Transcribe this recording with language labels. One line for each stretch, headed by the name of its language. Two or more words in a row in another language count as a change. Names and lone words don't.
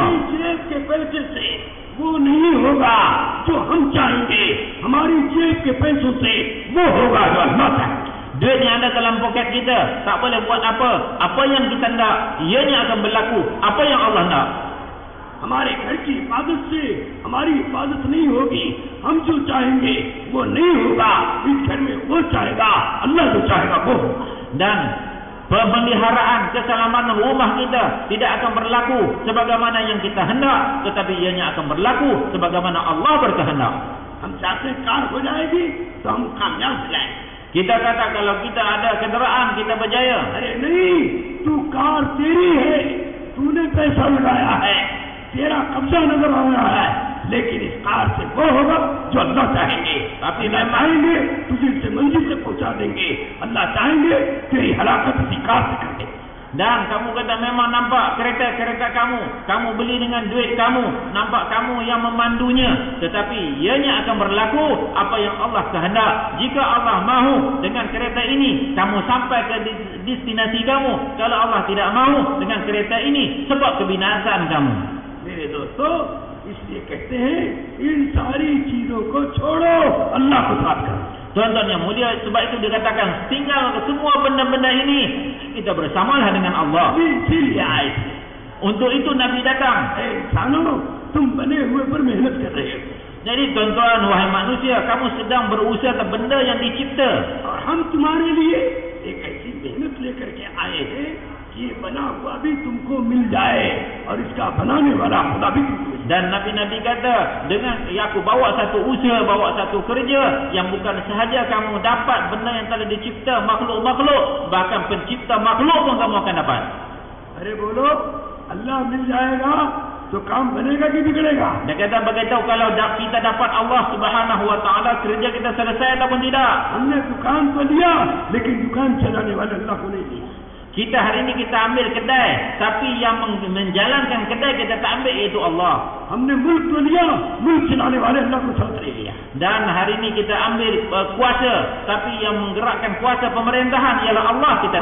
Hindi: हमारी जेब के पैसे से वो नहीं होगा जो हम चाहेंगे, हमारी जेब के पैसों से वो होगा जो अल्लाह चाहेगा।
Malay: Duit yang ada dalam poket kita tak boleh buat apa. Apa yang kita nak, ianya akan berlaku. Apa yang Allah nak.
Hindi: हमारे घर की हिफाजत से हमारी हिफाजत नहीं होगी, हम जो चाहेंगे वो नहीं होगा। इस घर में वो चाहेगा, अल्लाह जो चाहेगा वो होगा।
Malay: Dan pemeliharaan keselamatan rumah kita tidak akan berlaku sebagaimana yang kita hendak, tetapi ianya akan berlaku sebagaimana Allah berkehendak.
Hindi: हम चाहते हैं कार हो जाएगी तो हम कामयाब हो जाएंगे।
Malay: Kita kata kalau kita ada kenderaan, kita berjaya.
Hindi: अरे नहीं, तू कार तेरी है, तूने पैसा लगाया है, तेरा कब्जा नजर आ रहा है, लेकिन इस कार से वो होगा जो अल्लाह चाहेंगे।
Malay: Tapi
Hindi: अल्लाह
Malay: memang
Hindi: चाहेंगे तुझे इसे मंजिल से पहुंचा देंगे, अल्लाह चाहेंगे तेरी हलाकत इसी कार से कर देंगे।
Malay: Dan kamu kata memang nampak kereta kamu beli dengan duit kamu, nampak kamu yang memandunya, tetapi ianya akan berlaku apa yang Allah kehendak. Jika Allah mahu dengan kereta ini kamu sampai ke destinasi kamu, kalau Allah tidak mahu dengan kereta ini sebab kebinasaan kamu.
Hindi: मेरे दोस्तों, इसलिए कहते हैं इन सारी चीजों को छोड़ो, अल्लाह को साथ करो।
Malay: Tuan-tuan yang mulia, sebab itu dikatakan tinggal semua benda-benda ini, kita bersamalah dengan Allah. Untuk itu Nabi datang.
Hindi: इंसानों, तुम बने हुए पर मेहनत कर रहे हो।
Malay: Jadi tuan-tuan, wahai manusia, kamu sedang berusaha ke benda yang dicipta.
Hindi: और हम तुम्हारे लिए एक ऐसी मेहनत लेकर के आए हैं कि ये बना हुआ भी तुमको मिल जाए और इसका बनाने वाला खुदा भी तुमको।
Malay: Dan Nabi-Nabi kata, dengan aku bawa satu usaha, bawa satu kerja yang bukan sahaja kamu dapat benda yang telah dicipta makhluk-makhluk, bahkan pencipta makhluk pun kamu akan dapat.
Hindi: अरे बोलो, अल्लाह मिल जाएगा तो काम बनेगा कि बिगड़ेगा?
Malay: Dia kata beritahu kalau kita dapat Allah
Arabic: سبحانه وتعالى,
Malay: kerja kita selesai ataupun tidak.
Hindi: हमने दुकान तो लिया, लेकिन दुकान चलाने वाले अल्लाह को नहीं दिया।
Malay: Kita hari ini kita ambil kedai, tapi yang menjalankan kedai kita tak ambil, iaitu Allah.
Hindi: हमने मुल्क तो लिया, मुल्क चलाने वाले अल्लाह को साथ ले लिया.
Malay: Dan hari ini kita ambil kuasa, tapi yang menggerakkan kuasa pemerintahan ialah Allah, kita tak